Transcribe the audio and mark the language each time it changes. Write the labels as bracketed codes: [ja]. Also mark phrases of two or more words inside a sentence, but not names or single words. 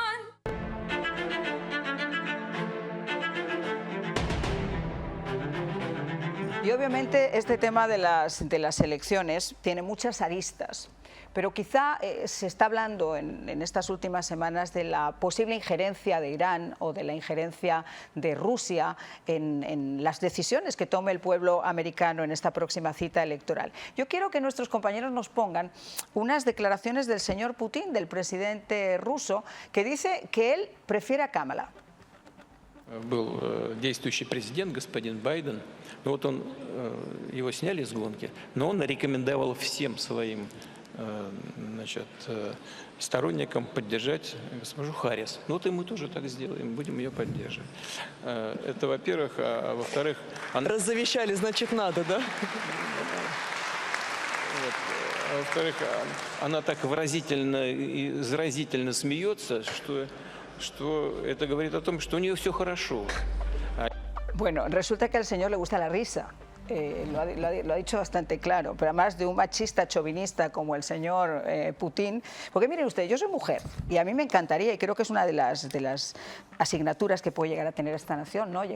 [es] Y obviamente este tema de las elecciones tiene muchas aristas, pero quizá se está hablando en estas últimas semanas de la posible injerencia de Irán o de la injerencia de Rusia en las decisiones que tome el pueblo americano en esta próxima cita electoral. Yo quiero que nuestros compañeros nos pongan unas declaraciones del señor Putin, del presidente ruso, que dice que él prefiere a Kamala. [ru] Был действующий президент, господин Байден, вот он, его сняли с гонки, но он рекомендовал всем своим сторонникам поддержать госпожу Харрис. Ну вот и мы тоже так сделаем, будем ее поддерживать. Это, во-первых, а во-вторых... Раззавещали, значит, надо, да? А во-вторых, она так выразительно и заразительно смеется, что это говорит о том, что у нее все хорошо. [es] Bueno, resulta que al señor le gusta la risa. Lo ha dicho bastante claro, pero además de un machista chauvinista como el señor Putin, porque miren ustedes, yo soy mujer y a mí me encantaría, y creo que es una de las asignaturas que puede llegar a tener esta nación, ¿no?